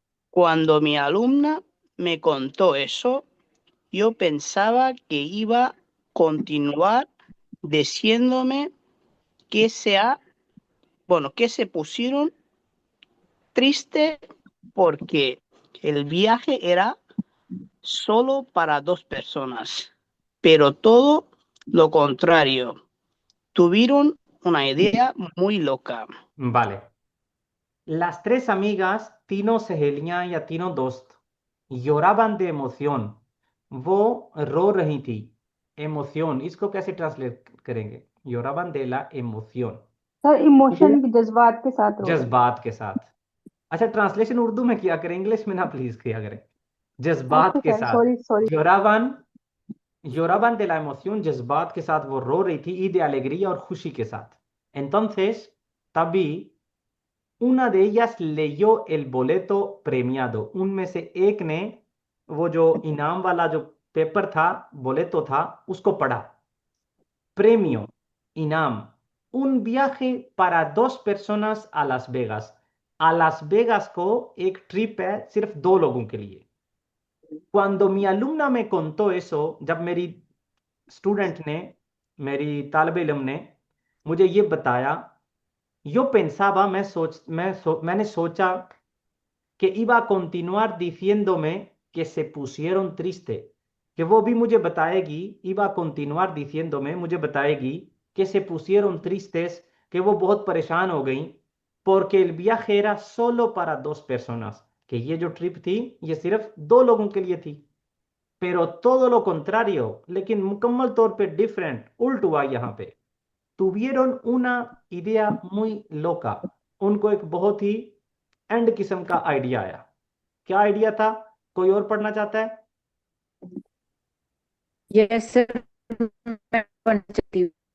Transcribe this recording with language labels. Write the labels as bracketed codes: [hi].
[es] Cuando mi alumna me contó eso, yo pensaba que iba a continuar diciéndome que que se pusieron triste porque el viaje era solo para dos personas, pero todo lo contrario. Tuvieron una idea muy loca. Vale. Las tres amigas [hi] तीनों सहेलियां या तीनों दोस्त [es] lloraban de emoción. [hi] वो रो रही थी। emoción, इसको कैसे ट्रांसलेट करेंगे? [es] lloraban de la emoción। [hi] Sir वो इमोशन जज्बात के साथ रो रहे जज्बात के साथ। अच्छा, ट्रांसलेशन उर्दू में किया करें, इंग्लिश में ना प्लीज किया करें। हैं। जज्बात ओके के सर, साथ। Sorry sorry. [es] lloraban lloraban de la emoción, [hi] जज्बात के साथ वो रो रही थी, [es] y de alegría [hi] और खुशी के साथ। [es] entonces, [hi] तभी [es] una de ellas leyó el boleto premiado। [hi] उनमें से एक ने वो जो इनाम वाला जो पेपर था, बोलेतो था, उसको पढ़ा। [es] premio, [hi] इनाम, [es] un viaje para dos personas a Las Vegas। [hi] a Las Vegas को एक ट्रिप है सिर्फ दो लोगों के लिए। [es] Cuando mi alumna me contó eso, [hi] जब मेरी स्टूडेंट ने, मेरी तालब इल्म ने मुझे ये बताया, [es] yo pensaba, [hi] मैंने सोचा [es] que iba a continuar diciéndome que se pusieron triste, que [hi] वो भी मुझे बताएगी, [es] iba a continuar diciéndome, [hi] मुझे बताएगी [es] que se pusieron tristes, que [hi] वो बहुत परेशान हो गई, [es] porque el viaje era solo para dos personas, que [hi] ये जो ट्रिप थी ये सिर्फ दो लोगों के लिए थी। pero todo lo contrario, लेकिन मुकम्मल तौर पे डिफरेंट, उल्ट हुआ यहाँ पे। [es] tuvieron una idea muy loca। [hi] उनको एक बहुत ही एंड किस्म का आइडिया आया। क्या आइडिया था? कोई और पढ़ना चाहता है? यस सर, मैं पढ़ना चाहती हूँ।